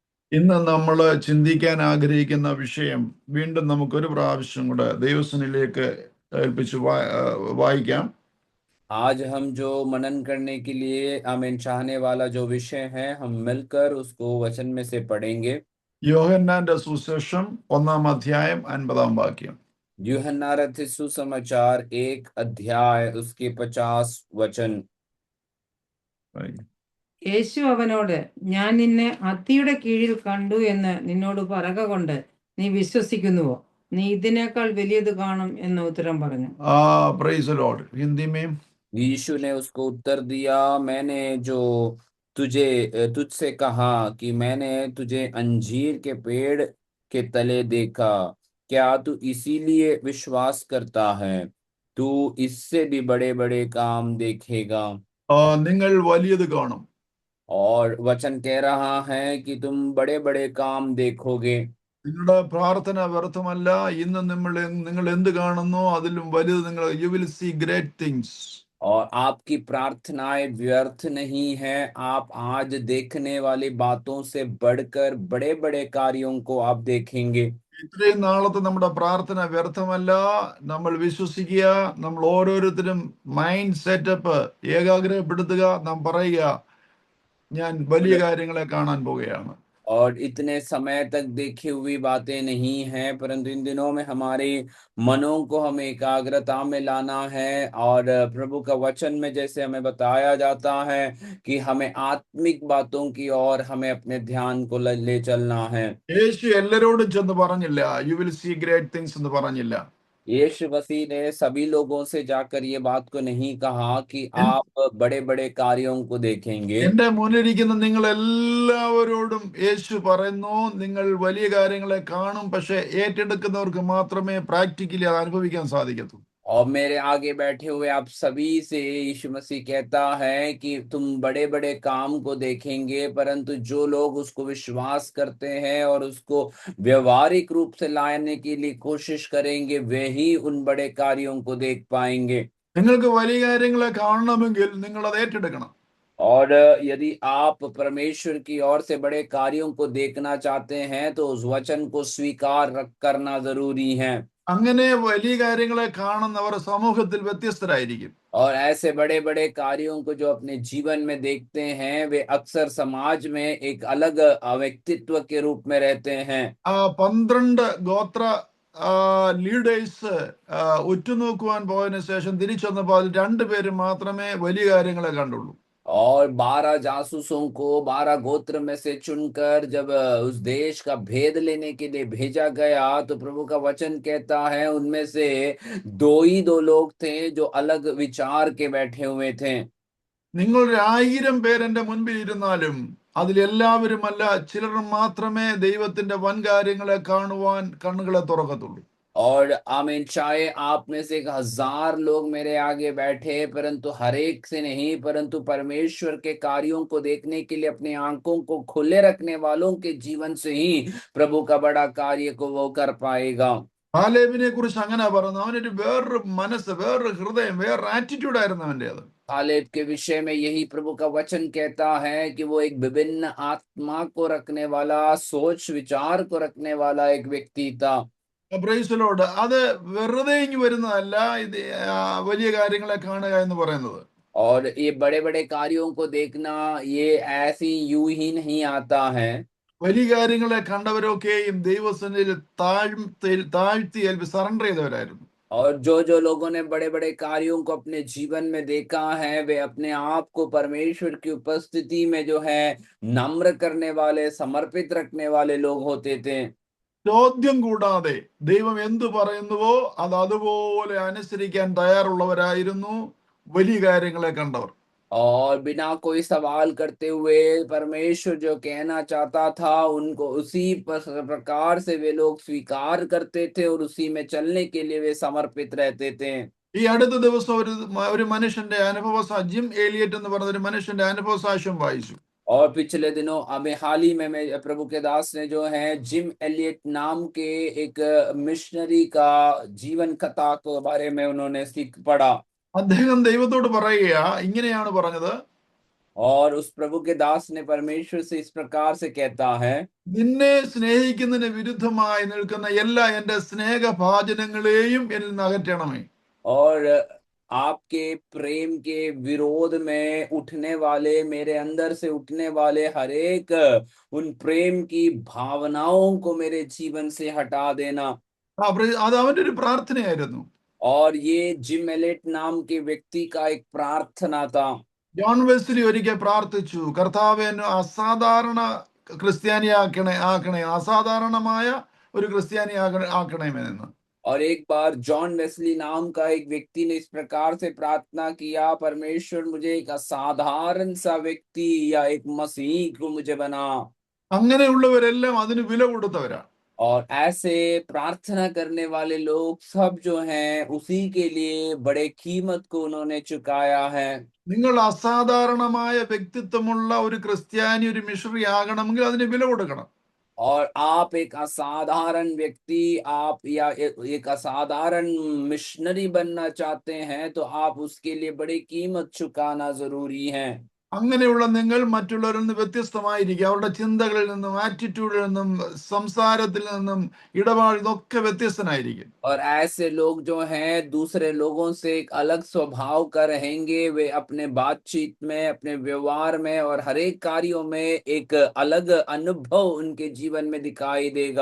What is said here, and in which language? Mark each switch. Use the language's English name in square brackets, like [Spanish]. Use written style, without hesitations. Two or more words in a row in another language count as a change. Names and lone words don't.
[Malayalam] ഇന്ന് നമ്മൾ ചിന്തിക്കാൻ ആഗ്രഹിക്കുന്ന വിഷയം വീണ്ടും നമുക്കൊരു പ്രാവശ്യം കൂടെ ദൈവസന്നിധിയിലേക്ക് ഏൽപ്പിച്ച് വായിക്കാം. [Hindi] आज हम जो मनन करने के लिए आमीन चाहने वाला जो विषय है, हम मिलकर उसको वचन में से पढ़ेंगे। [Malayalam] യോഹന്നാന്റെ സുവിശേഷം 1-ാം അധ്യായം 50-ാം വാക്യം. [Hindi] यूहन्ना रचित सुसमाचार 1 अध्याय उसके 50 वचन। [Malayalam] യേശു അവനോട്, ഞാൻ നിന്നെ അത്തിയുടെ കീഴിൽ കണ്ടു എന്ന് നിന്നോട് പറക കൊണ്ട് നീ വിശ്വസിക്കുന്നുവോ? നീ ഇതിനേക്കാൾ വലിയത് കാണും എന്ന് ഉത്തരം പറഞ്ഞു. [English] Praise the Lord. [Hindi] हिंदी में यीशु ने उसको उत्तर दिया, मैंने जो तुझसे कहा कि मैंने तुझे अंजीर के पेड़ के तले देखा, क्या तू इसीलिए विश्वास करता है? तू इससे भी बड़े बड़े काम देखेगा। [Malayalam] നിങ്ങൾ വലിയത് കാണും. [Hindi] और वचन कह रहा है कि तुम बड़े बड़े काम देखोगे। [Malayalam] നിങ്ങളുടെ പ്രാർത്ഥന വ്യർത്ഥമല്ല. ഇന്ന് നിങ്ങൾ എന്ത് കാണുന്നോ അതിലും വലുത് നിങ്ങൾ [English] you will see great things. [Hindi] और आपकी प्रार्थनाएं व्यर्थ नहीं है। आप आज देखने वाली बातों से बढ़कर बड़े बड़े कार्यों को आप देखेंगे। [Malayalam] ഇത്രയും നാളത്തെ നമ്മുടെ പ്രാർത്ഥന വ്യർത്ഥമല്ല. നമ്മൾ വിശ്വസിക്കുക, നമ്മൾ ഓരോരുത്തരും [English] mind setup [Malayalam] ഏകാഗ്രപ്പെടുത്തുക, നാം പറയുക, ഞാൻ വലിയ കാര്യങ്ങളെ കാണാൻ പോവുകയാണ്. [Hindi] और इतने समय तक देखी हुई बातें नहीं हैं, परंतु इन दिनों में हमारे मनों को हमें एकाग्रता में लाना है। और प्रभु का वचन में जैसे हमें बताया जाता है कि हमें आत्मिक बातों की ओर हमें अपने ध्यान को ले चलना है। [Malayalam] യേശു എല്ലാരോടും ചെന്ന് പറഞ്ഞില്ല [English] you will see great things [Malayalam] എന്ന് പറഞ്ഞില്ല. [Hindi] यीशु मसीह ने सभी लोगों से जाकर ये बात को नहीं कहा कि आप बड़े बड़े कार्यों को देखेंगे। [Malayalam] എന്റെ മുന്നിലിരിക്കുന്ന നിങ്ങൾ എല്ലാവരോടും യേശു പറയുന്നു, നിങ്ങൾ വലിയ കാര്യങ്ങളെ കാണും, പക്ഷെ ഏറ്റെടുക്കുന്നവർക്ക് മാത്രമേ പ്രാക്ടിക്കലി അത് അനുഭവിക്കാൻ സാധിക്കത്തുള്ളൂ. [Hindi] और मेरे आगे बैठे हुए आप सभी से यीशु मसीह कहता है कि तुम बड़े बड़े काम को देखेंगे, परंतु जो लोग उसको विश्वास करते हैं और उसको व्यवहारिक रूप से लाने के लिए कोशिश करेंगे, वे ही उन बड़े कार्यों को देख पाएंगे। [Malayalam] നിങ്ങൾക്ക് വലിയ കാര്യങ്ങളെ കാണണമെങ്കിൽ നിങ്ങൾ അത് ഏറ്റെടുക്കണം. [Hindi] और यदि आप परमेश्वर की ओर से बड़े कार्यों को देखना चाहते हैं तो उस वचन को स्वीकार करना जरूरी है। [Malayalam] അങ്ങനെ വലിയ കാര്യങ്ങളെ കാണുന്നവർ സമൂഹത്തിൽ വ്യത്യസ്തരായിരിക്കും. [Hindi] और ऐसे बड़े बड़े कार्यों को जो अपने जीवन में देखते हैं, वे अक्सर समाज में एक अलग व्यक्तित्व के रूप में रहते हैं। [Malayalam] 12 ഗോത്ര ലീഡേഴ്സ് ഉറ്റുനോക്കുവാൻ പോയതിനു ശേഷം തിരിച്ചെന്നപ്പോൾ അതിൽ 2 പേര് മാത്രമേ വലിയ കാര്യങ്ങളെ കണ്ടുള്ളൂ. [Hindi] और 12 जासूसों को 12 गोत्र में से चुनकर जब उस देश का भेद लेने के लिए भेजा गया, तो प्रभु का वचन कहता है उनमें से 2 लोग थे जो अलग विचार के बैठे हुए थे। [Malayalam] നിങ്ങൾ 1000 പേര് എന്റെ മുൻപിൽ ഇരുന്നാലും അതിലെല്ലാവരുമല്ല, ചിലർ മാത്രമേ ദൈവത്തിന്റെ വൻ കാര്യങ്ങളെ കാണുവാൻ കണ്ണുകളെ തുറക്കത്തുള്ളൂ. [Hindi] और आमीन, चाहे आप में से 1000 लोग मेरे आगे बैठे, परंतु हर एक से नहीं, परंतु परमेश्वर के कार्यों को देखने के लिए अपनी आंखों को खुले रखने वालों के जीवन से ही प्रभु का बड़ा कार्य को वो कर पाएगा। [Malayalam] കാലേബിനെ കുറിച്ച് അങ്ങനെ പറഞ്ഞു, അവനൊരു വേറൊരു മനസ്സ്, വേറൊരു ഹൃദയം, വേറൊരു ആറ്റിറ്റ്യൂഡ് ആയിരുന്നു അവൻ്റെത്. [Hindi] कालेब के विषय में यही प्रभु का वचन कहता है कि वो एक विभिन्न आत्मा को रखने वाला, सोच विचार को रखने वाला एक व्यक्ति था। [English] Praise Lord. [Malayalam] അത് വെറുതെ ഇങ്ങ് വരുന്നതല്ല ഇത് വലിയ കാര്യങ്ങളെ കാണുക എന്ന് പറയുന്നത്. [Hindi] और ये बड़े बड़े कार्यों को देखना, ये ऐसी यूं ही नहीं आता है। [Malayalam] വലിയ കാര്യങ്ങളെ കണ്ടവരൊക്കെയും ദൈവസന്നിധിയിൽ താഴ്ത്തി സറണ്ടർ ചെയ്തവരായിരുന്നു. [Hindi] और जो लोगों ने बड़े बड़े कार्यों को अपने जीवन में देखा है, वे अपने आप को परमेश्वर की उपस्थिति में जो है नम्र करने वाले, समर्पित रखने वाले लोग होते थे। [Malayalam] ചോദ്യം കൂടാതെ ദൈവം എന്തു പറയുന്നുവോ അത് അതുപോലെ അനുസരിക്കാൻ തയ്യാറുള്ളവരായിരുന്നു വലിയ കാര്യങ്ങളെ കണ്ടവർ. [Hindi] और बिना कोई सवाल करते हुए परमेश्वर जो कहना चाहता था, उनको उसी प्रकार से वे लोग स्वीकार करते थे और उसी में चलने के लिए वे समर्पित रहते थे। [Malayalam] ഈ അടുത്ത ദിവസം ഒരു മനുഷ്യന്റെ ജിം ഏലിയറ്റ് എന്ന് പറഞ്ഞ ഒരു മനുഷ്യന്റെ അനുഭവ സാക്ഷ്യം വായിച്ചു. [Hindi] और पिछले दिनों अभी हाल ही में प्रभु के दास ने जो है जिम एलियट नाम के एक मिशनरी का जीवन कथा के बारे में उन्होंने सीख पढ़ा। [Malayalam] അദ്ദേഹം ദൈവത്തോട് പറയുക, ഇങ്ങനെയാണ് പറഞ്ഞത്, [Hindi] और उस प्रभु के दास ने परमेश्वर से इस प्रकार से कहता है, [Malayalam] നിന്നെ സ്നേഹിക്കുന്നതിന് വിരുദ്ധമായി നിൽക്കുന്ന എല്ലാ എന്റെ സ്നേഹഭാജനങ്ങളെയും എന്നിൽ നിന്ന് അകറ്റണമേ. [Hindi] और आपके प्रेम के विरोध में उठने वाले, मेरे अंदर से उठने वाले हर एक उन प्रेम की भावनाओं को मेरे जीवन से हटा देना. [Malayalam] അത് അവന്റെ ഒരു പ്രാർത്ഥനയായിരുന്നു. [Hindi] और ये जिम एलेट नाम के व्यक्ति का एक प्रार्थना था. [Malayalam] ജോൺ വെസ്ലി ഒരിക്കൽ പ്രാർത്ഥിച്ചു, കർത്താവേ എന്നെ അസാധാരണ ആക്കണേ, അസാധാരണമായ ഒരു ക്രിസ്ത്യാനി ആക്കണേമെന്ന്. [Hindi] और एक बार जॉन वेस्ली नाम का एक व्यक्ति ने इस प्रकार से प्रार्थना किया, परमेश्वर मुझे एक असाधारण सा व्यक्ति या एक मसीह को मुझे बना. [Malayalam] അങ്ങനെയുള്ളവരെല്ലാം അതിന് വില കൊടുത്തവരാ. [Hindi] और ऐसे प्रार्थना करने वाले लोग सब जो हैं उसी के लिए बड़े कीमत को उन्होंने चुकाया है. [Malayalam] നിങ്ങൾ അസാധാരണമായ വ്യക്തിത്വമുള്ള ഒരു ക്രിസ്ത്യാനി, ഒരു മിഷണറി ആകണമെങ്കിൽ അതിന് വില കൊടുക്കണം. [Hindi] और आप एक असाधारण व्यक्ति, आप या एक असाधारण मिशनरी बनना चाहते हैं तो आप उसके लिए बड़ी कीमत चुकाना जरूरी है. [Malayalam] അങ്ങനെയുള്ള നിങ്ങൾ മറ്റുള്ളവരിൽ നിന്ന് വ്യത്യസ്തമായിരിക്കും. അവരുടെ ചിന്തകളിൽ നിന്നും, ആറ്റിറ്റ്യൂഡിൽ നിന്നും, സംസാരത്തിൽ നിന്നും, ഇടപാടിൽ നിന്നൊക്കെ വ്യത്യസ്തനായിരിക്കും. [Hindi] और ऐसे लोग जो हैं दूसरे लोगों से एक अलग स्वभाव का रहेंगे. वे अपने बातचीत में, अपने व्यवहार में और हर एक कार्यों में एक अलग अनुभव उनके जीवन में दिखाई देगा.